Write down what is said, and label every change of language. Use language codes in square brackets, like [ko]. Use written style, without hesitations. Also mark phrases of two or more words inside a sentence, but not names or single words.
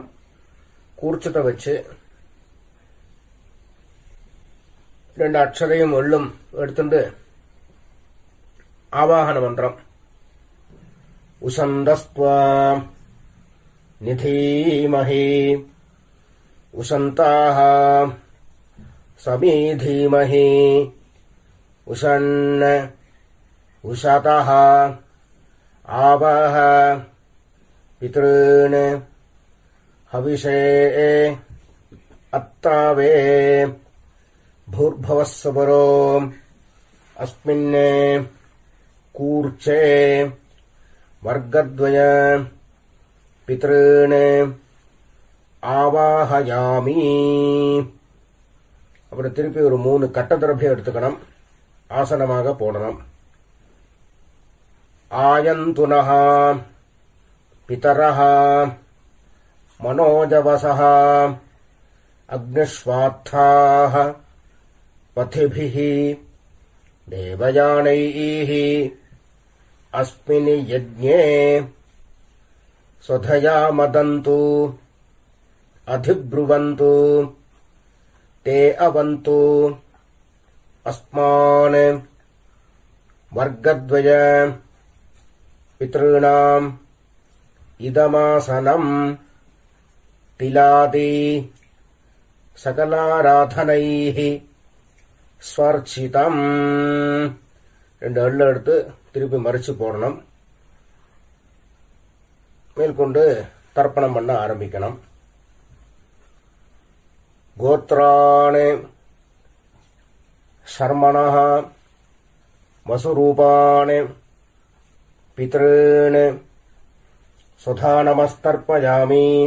[ta] கூர்ச்சத்தை வச்சு 2 அக்ஷரையும் எள்ளும் எடுத்துட்டு ஆவாகன மந்திரம் [sa] उशन्तस्त्वा निधीमहि उशन्तः समीधीमहि उषन् उषतः आवह पितॄन् हविषे अत्तावे भूर्भुवस्सुवरो अस्मिन् कूर्चे वर्गद्वय पितॄन् ஆவாஹயாமி. [ta] அப்புறம் திருப்பி ஒரு 3 கட்ட திரவியம் எடுத்துக்கணும். ஆசனமாக போடணும். [sa] आयन्तुनः पितरः मनोजवसः अग्निष्वात्ताः पथिभिः देवयानैः अस्मिन् यज्ञे स्वधया मदन्तु अधिब्रुवन्तु ते अवन्तु अस्मान् वर्गद्वय पितॄणाम् इदमासनम् तिलादि सकलाराधनैः स्वर्चितम्. [ta] 2 எள்ளு எடுத்து திருப்பி மறிச்சு போடணும். மேற்கொண்டு தர்ப்பணம் பண்ண ஆரம்பிக்கணும். [sa] गोत्राणि शर्मणः वसुरूपाणि पितॄन् स्वधा नमस्तर्पयामि.